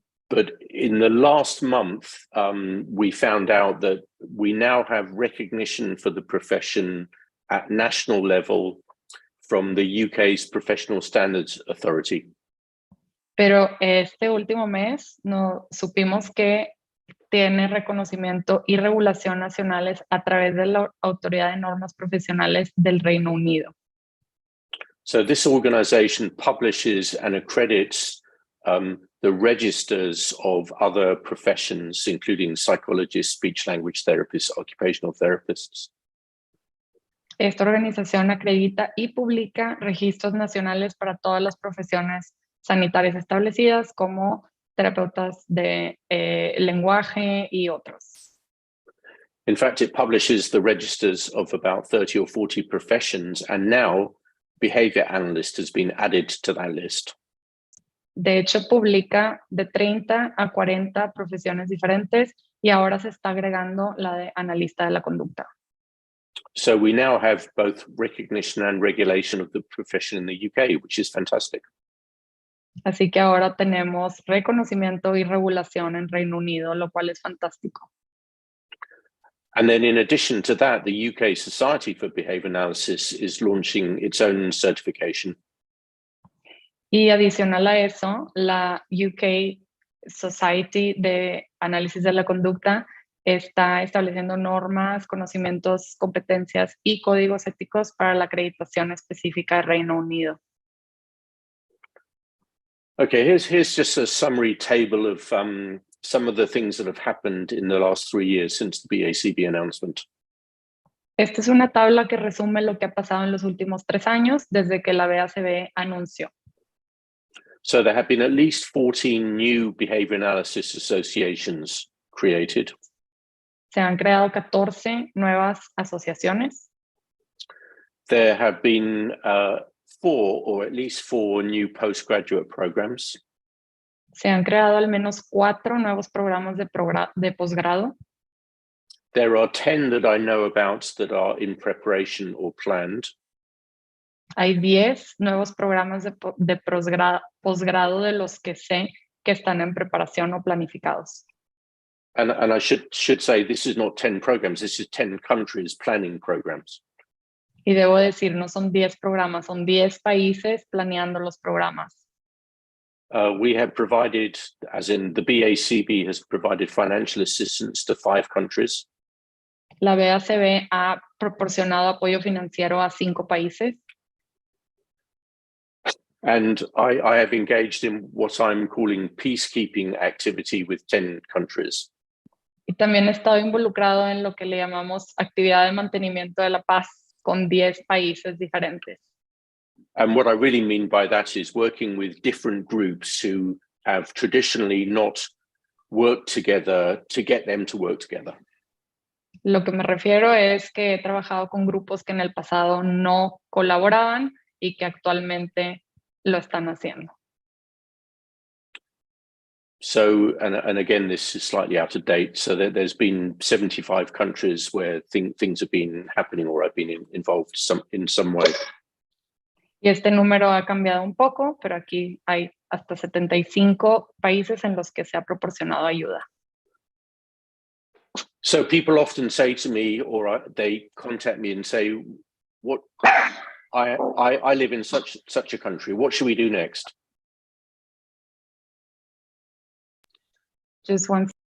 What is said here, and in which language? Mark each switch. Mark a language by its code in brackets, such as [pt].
[en] But in the last month, we found out that we now have recognition for the profession at national level from the UK's Professional Standards Authority. [es] Pero este último mes supimos que tiene reconocimiento y regulación nacionales a través de la Autoridad de Normas Profesionales del Reino Unido. [en] So this organization publishes and accredits the registers of other professions, including psychologists, speech language therapists, occupational therapists. [es] Esta organización acredita y publica registros nacionales para todas las profesiones sanitarias establecidas como terapeutas de lenguaje y otros. [en] In fact, it publishes the registers of about 30 or 40 professions, and now behavior analyst has been added to that list. [es] De hecho, publica de 30 a 40 profesiones diferentes y ahora se está agregando la de analista de la conducta. [en] So we now have both recognition and regulation of the profession in the UK, which is fantastic. [es] Así que ahora tenemos reconocimiento y regulación en Reino Unido, lo cual es fantástico. [en] And then in addition to that, the UK Society for Behavior Analysis is launching its own certification. [es] Y adicional a eso, la UK Society de Análisis de la Conducta está estableciendo normas, conocimientos, competencias y códigos éticos para la acreditación específica de Reino Unido. [en] Okay, here's just a summary table of some of the things that have happened in the last 3 years since the BACB announcement. [es] Esta es una tabla que resume lo que ha pasado en los últimos 3 años desde que la BACB anunció. [en] So there have been at least 14 new behavior analysis associations created. [es] Se han creado 14 nuevas asociaciones. [en] There have been 4 or at least 4 new postgraduate programs. [es] Se han creado al menos 4 nuevos programas de posgrado. [en] There are 10 that I know about that are in preparation or planned. [es] Hay 10 nuevos programas de posgrado de los que sé que están en preparación o planificados. [en] And I should say this is not 10 programs, this is 10 countries planning programs. [es] Y debo decir, no son 10 programas, son 10 países planeando los programas. [en] We have provided, as in the BACB has provided financial assistance to 5 countries. [es] La BACB ha proporcionado apoyo financiero a 5 países. [en] And I have engaged in what I'm calling peacekeeping activity with 10 countries. [es] Y también he estado involucrado en lo que le llamamos actividad de mantenimiento de la paz con 10 países diferentes. [en] And what I really mean by that is working with different groups who have traditionally not worked together to get them to work together. [es] Lo que me refiero es que he trabajado con grupos que en el pasado no colaboraban y que actualmente lo están haciendo. [en] So, and again, this is slightly out of date. So there's been 75 countries where things have been happening or I've been involved in some way. [es] Y este número ha cambiado un poco, pero aquí hay hasta 75 países en los que se ha proporcionado ayuda. [en] So people often say to me, or they contact me and say, "What? I live in such a country. What should we do next?" Just one.